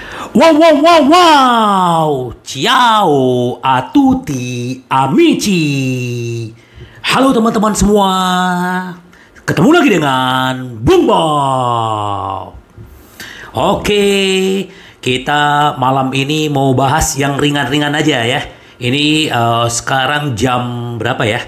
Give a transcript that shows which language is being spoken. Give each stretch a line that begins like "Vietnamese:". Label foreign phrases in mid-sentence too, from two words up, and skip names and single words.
Italian: Wow, wow, wow, wow. Ciao a tutti amici.
Indonesian: Halo teman-teman semua. Ketemu lagi dengan Bung Bob. Oke, kita malam ini mau bahas yang ringan-ringan aja ya. Ini sekarang jam berapa ya?